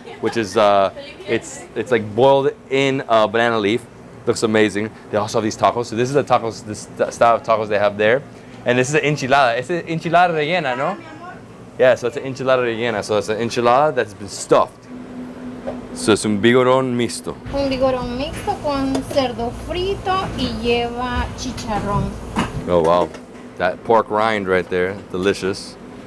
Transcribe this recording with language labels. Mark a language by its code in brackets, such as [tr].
[en] Which is it's like boiled in banana leaf. Looks amazing. They also have these tacos. So this is the tacos, this style of tacos they have there, and this is an enchilada. It's an enchilada rellena, no? Yeah, so it's an enchilada rellena. So it's an enchilada that's been stuffed. [es] So es un vigoron mixto. Un vigorón mixto con cerdo frito y lleva chicharrón. [en] Oh wow, that pork rind right there, delicious.